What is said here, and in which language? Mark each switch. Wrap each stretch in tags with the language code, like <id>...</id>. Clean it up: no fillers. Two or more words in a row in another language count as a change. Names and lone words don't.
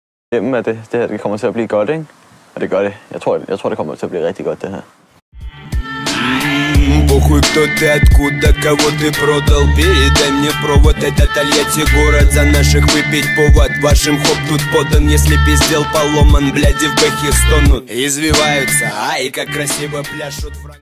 <da>Hjemme at det her det kommer til at blive godt, ikke? Og det gør det. Jeg tror, det kommer til at blive rigtig godt, det her.</da> <ru>Похуй, кто ты, откуда, кого ты продал. Передай мне провод, это Тольятти город. За наших выпить повод, вашим хоп тут подан. Если пиздел поломан, бляди в бэхе стонут. Извиваются, ай, как красиво пляшут.</ru>